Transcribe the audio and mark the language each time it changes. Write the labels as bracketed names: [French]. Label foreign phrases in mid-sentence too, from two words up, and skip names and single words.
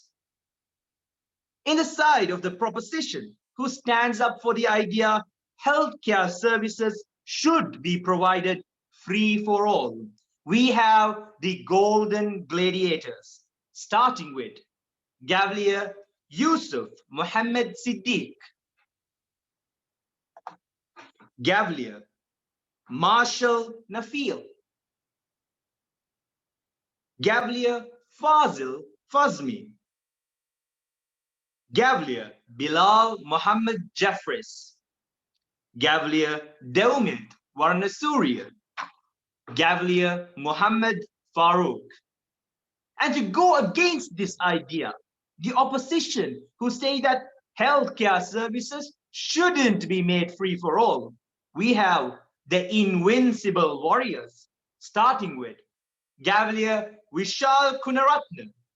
[English] In the side of the proposition, who stands up for the idea healthcare services should be provided free for all, we have the golden gladiators, starting with Gavel Yusuf Mohammed Siddiq, Gavel Marshall Nafil, Gavel Fazil Fazmy, Gavel Bilal Muhammad Jeffries, Gavel Delmit Varnasuriya, Gavel Muhammad Farooq. And to go against this idea, the opposition who say that healthcare services shouldn't be made free for all, we have the invincible warriors, starting with Gavel Vishal Kunaratne,